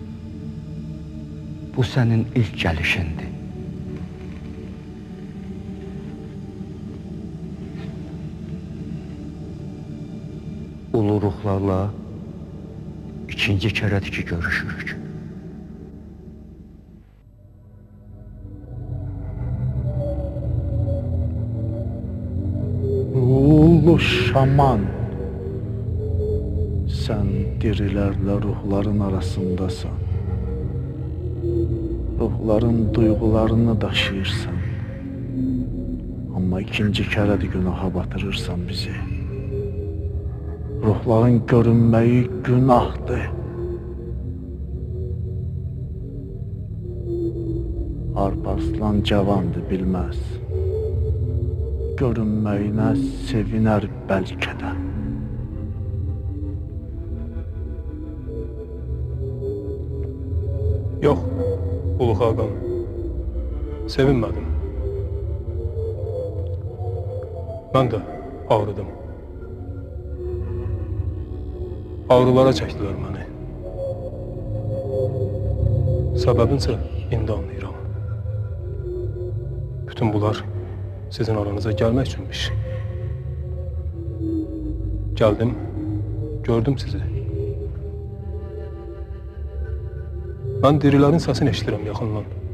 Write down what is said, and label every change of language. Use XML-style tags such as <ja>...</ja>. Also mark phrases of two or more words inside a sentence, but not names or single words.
<az>Bu sənin ilk gəlişindir. Ulu ruhlarla ikinci kərədir ki görüşürük.</az> <tr>Ulu şaman, sen dirilerle ruhların arasındasan. Ruhların duygularını daşıyırsan. Ama ikinci kere de günaha batırırsan bizi. Ruhların görünmeyi günahdır. Alparslan cavandı bilmez. Görünməyinə seviner belki de.</tr> <az>Yox, Ulu Xaqan, sevinmədim. Mən də ağrıdım. Ağrılara çəkdilər məni. Səbəbinsə indi anlayıram.</az> <tr>Bütün bunlar sizin aranıza gelmek üçünmüş. Geldim, gördüm sizi. Ben dirilerin sesini</tr> <az>eşitirəm yaxından.</az>